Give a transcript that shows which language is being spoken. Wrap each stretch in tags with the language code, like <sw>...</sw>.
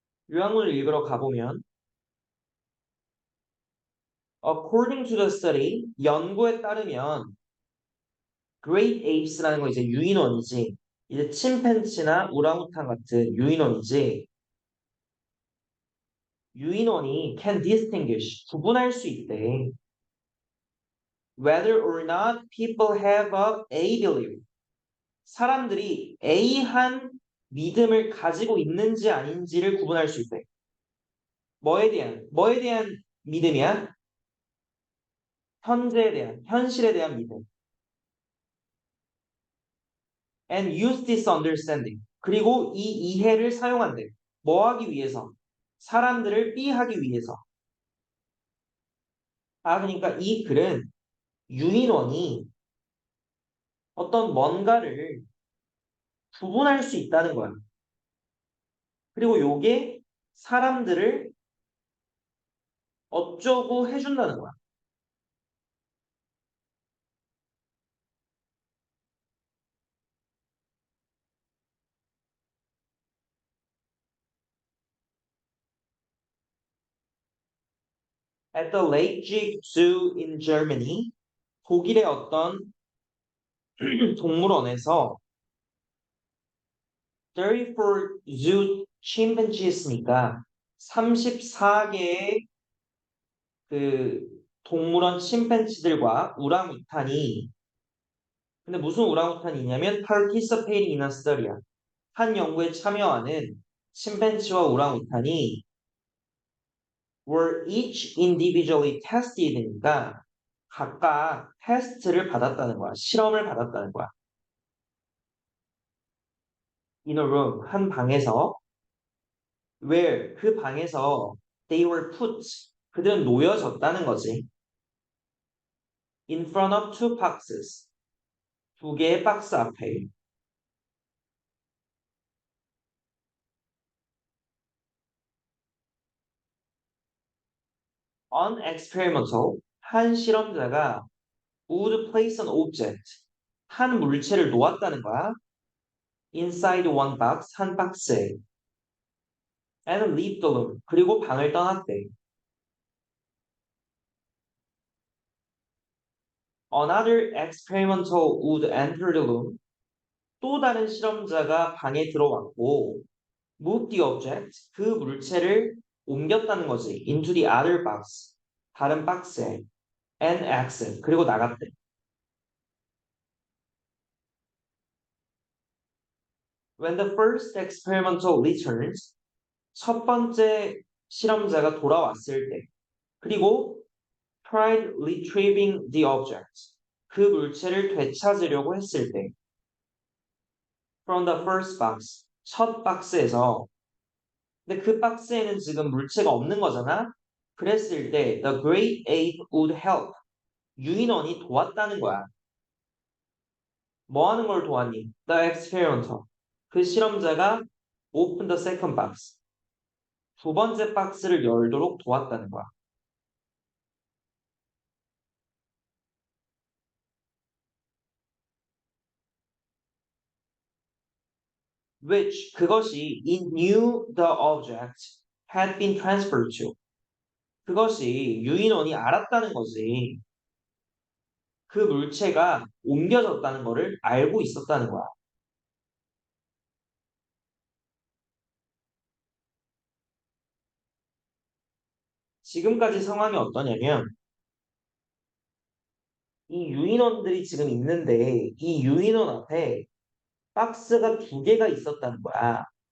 <ko>요약문을 읽으러 가보면</ko> <en>According to the study,</en> <ko>연구에 따르면 Great Apes라는 거 이제 유인원이지. 이제 침팬지나 우랑우탄 같은 유인원이지. 유인원이</ko> <en>can distinguish</en> <ko>구분할 수 있대.</ko> <en>Whether or not people have a belief.</en> <ko>사람들이 A한 믿음을 가지고 있는지 아닌지를 구분할 수 있대. 뭐에 대한 믿음이야? 현재에 대한, 현실에 대한 믿음.</ko> <en>And use this understanding.</en> <ko>그리고 이 이해를 사용한대. 뭐 하기 위해서? 사람들을 삐하기 위해서. 그러니까 이 글은 유인원이 어떤 뭔가를 구분할 수 있다는 거야. 그리고 요게 사람들을 어쩌고 해준다는 거야.</ko> <en>At the Leipzig Zoo in Germany,</en> <ko>독일의 어떤 동물원에서</ko> <en>34 zoo chimpanzees</en> <ko>니까 34개의 그 동물원 침팬지들과 우랑우탄이 근데 무슨 우랑우탄이냐면</ko> <en>participating in a study</en> <ko>야. 한 연구에 참여하는 침팬지와 우랑우탄이</ko> <en>were each individually tested</en> <ko>니까 각각 테스트를 받았다는 거야. 실험을 받았다는 거야.</ko> <en>In a room,</en> <ko>한 방에서 where 그 방에서</ko> <en>they were put</en> <ko>그들은 놓여졌다는 거지.</ko> <en>In front of two boxes</en> <ko>두 개의 박스 앞에</ko> <en>an experimental</en> <ko>한 실험자가</ko> <en>would place an object</en> <ko>한 물체를 놓았다는 거야.</ko> <en>inside one box</en> <ko>한 박스에</ko> <en>and leave the room</en> <ko>그리고 방을 떠났대.</ko> <en>Another experimental would enter the room</en> <ko>또 다른 실험자가 방에 들어왔고</ko> <en>move the object</en> <ko>그 물체를 옮겼다는 거지.</ko> <en>into the other box</en> <ko>다른 박스에</ko> <en>and exit</en> <ko>그리고 나갔대.</ko> <en>When the first experimental returns</en> <ko>첫 번째 실험자가 돌아왔을 때 그리고</ko> <en>tried retrieving the object</en> <ko>그 물체를 되찾으려고 했을 때</ko> <en>from the first box</en> <ko>첫 박스에서 근데 그 박스에는 지금 물체가 없는 거잖아. 그랬을 때</ko> <en>the great ape would help</en> <ko>유인원이 도왔다는 거야. 뭐 하는 걸 도왔니?</ko> <en>The experimenter</en> <ko>그 실험자가</ko> <en>open the second box</en> <ko>두 번째 박스를 열도록 도왔다는 거야.</ko> <en>which 그것이 it knew the object had been transferred to</en> <ko>그것이 유인원이 알았다는 거지. 그 물체가 옮겨졌다는 거를 알고 있었다는 거야. 지금까지 상황이 어떠냐면 이 유인원들이 지금 있는데 이 유인원 앞에 박스가 두 개가 있었다는 거야.</ko>